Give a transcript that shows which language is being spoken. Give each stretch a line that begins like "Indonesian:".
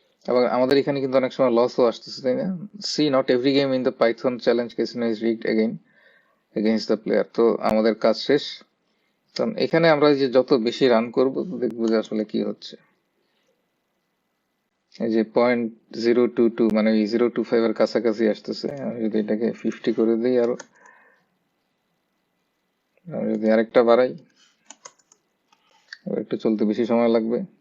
Bangla: আবার আমাদের এখানে কিন্তু অনেক সময় লসও আসতেছে, তাই না?
English: See, not every game in the Python challenge casino is rigged against the player.
Bangla: তো আমাদের কাজ শেষ। কারণ এখানে আমরা যে যত বেশি রান করব দেখবো যে আসলে কি হচ্ছে। এই যে 0.022 মানে 0.25 এর কাছাকাছি আসতেছে। আমি যদি এটাকে 50 করে দিই, আরো আমি যদি আরেকটা বাড়াই, একটু চলতে বেশি সময় লাগবে।